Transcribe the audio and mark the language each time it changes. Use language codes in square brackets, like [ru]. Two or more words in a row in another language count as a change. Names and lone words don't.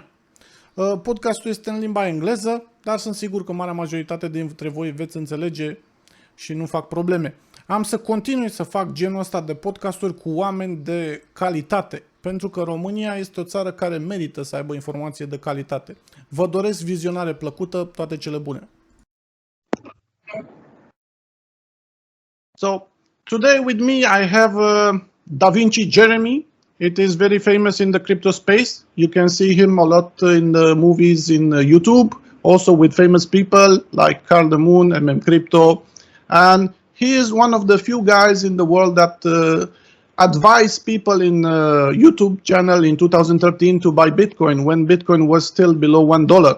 [ro] Podcastul este în limba engleză, dar sunt sigur că marea majoritate dintre voi veți înțelege și nu fac probleme. Am să continui să fac genul ăsta de podcasturi cu oameni de calitate, pentru că România este o țară care merită să aibă informație de calitate. Vă doresc vizionare plăcută, toate cele bune. [en] So, today with me I have Davinci Jeremie. It is very famous in the crypto space. You can see him a lot in the movies in YouTube, also with famous people like Carl de Moon, Crypto, and he is one of the few guys in the world that advised people in YouTube channel in 2013 to buy Bitcoin when Bitcoin was still below $1.